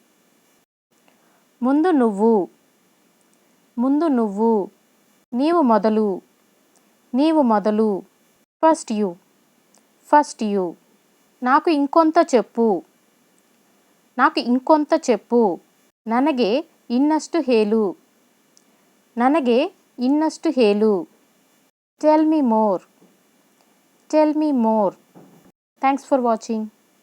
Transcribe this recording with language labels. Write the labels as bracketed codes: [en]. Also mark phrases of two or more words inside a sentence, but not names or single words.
[te] ముందు నువ్వు, ముందు నువ్వు. [kn] ನೀವು ಮೊದಲು, ನೀವು ಮೊದಲು. [en] First you, first you. [te] నాకు ఇంకొంత చెప్పు, నాకు ఇంకొంత చెప్పు. [kn] ನನಗೆ ಇನ್ನಷ್ಟು ಹೇಳು, ನನಗೆ ಇನ್ನಷ್ಟು ಹೇಳು. [en] Tell me more, tell me more. Thanks for watching.